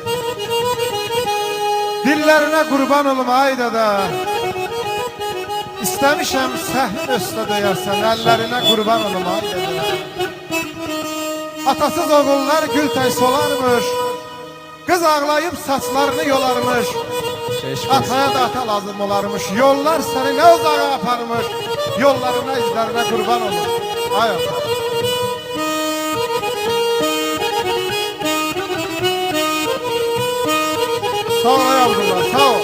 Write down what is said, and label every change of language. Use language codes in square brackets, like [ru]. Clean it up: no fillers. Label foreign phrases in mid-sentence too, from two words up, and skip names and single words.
[az] Dillərinə qurban olum ay dada. İstəmişəm səhv üstə döyərsən, əllərinə qurban olum ay dada. Atasız oğullar gül tay solarmış. [tr] Kız ağlayıp saçlarını yolarmış. [az] Ataya da ata lazım olarmış. Yollar seni ne uzağa aparmış. [tr] Yollarına izlerine kurban olur. [az] Ay ata. Sağ ol ay Abdullah, sağ ol.